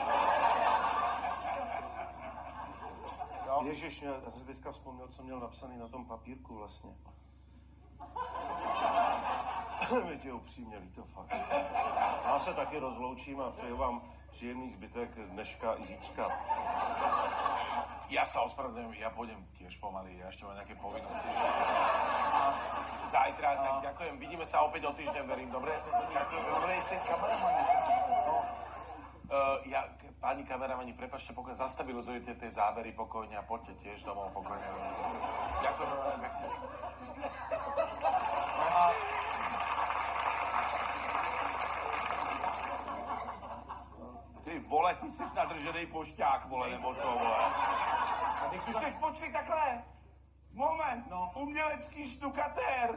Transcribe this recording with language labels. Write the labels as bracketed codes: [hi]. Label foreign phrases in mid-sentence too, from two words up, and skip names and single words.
[cs] Ježiš, já si teďka vzpomněl, co měl napsaný na tom papírku vlastně. Mi tě upřímně líto, fakt. Já se taky rozloučím a přeju vám příjemný zbytek dneška i zítřka. [sk] Ja sa ospravedlňujem, ja pôjdem tiež pomaly, ja ešte mám nejaké povinnosti. A zajtra, tak ďakujem, vidíme sa opäť o týždeň, verím, dobre? Ďakujem, dobre, ten kameraman. No. Páni kameramani, prepáčte, pokiaľ zastabilizujete tie zábery pokojne a poďte tiež domov pokojne. Ďakujem veľmi pekne. [cs] Ty vole, ty jsi nadržený pošťák, vole, nebo co, vole. Ty jsi počkej takhle. Moment, no. Umělecký štukatér.